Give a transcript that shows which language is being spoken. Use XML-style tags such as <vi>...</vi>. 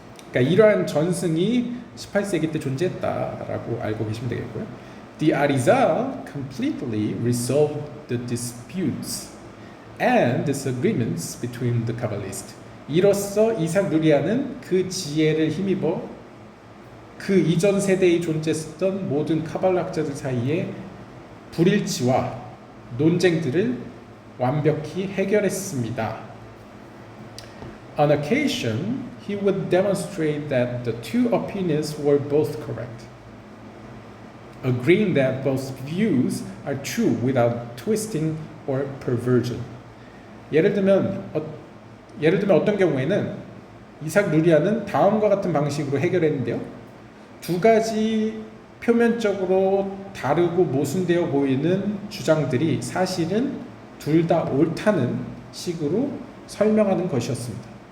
<ko>그러니까 이러한 전승이 18세기 때 존재했다라고 알고 계시면 되겠고요.</ko> <en>The Arizal completely resolved the disputes and disagreements between the Kabbalists.</en> <ko>이로써 이삭 누리아는 그 지혜를 힘입어 그 이전 세대에 존재했던 모든 카발락자들 사이에 불일치와 논쟁들을 완벽히 해결했습니다.</ko> <en>On occasion, he would demonstrate that the two opinions were both correct, agreeing that both views are true without twisting or perversion.</en> <ko>예를 들면 어떤 경우에는 이삭 누리아는 다음과 같은 방식으로 해결했는데요. 두 가지 표면적으로 다르고 모순되어 보이는 주장들이 사실은 둘 다 옳다는 식으로 설명하는 것이었습니다.</ko>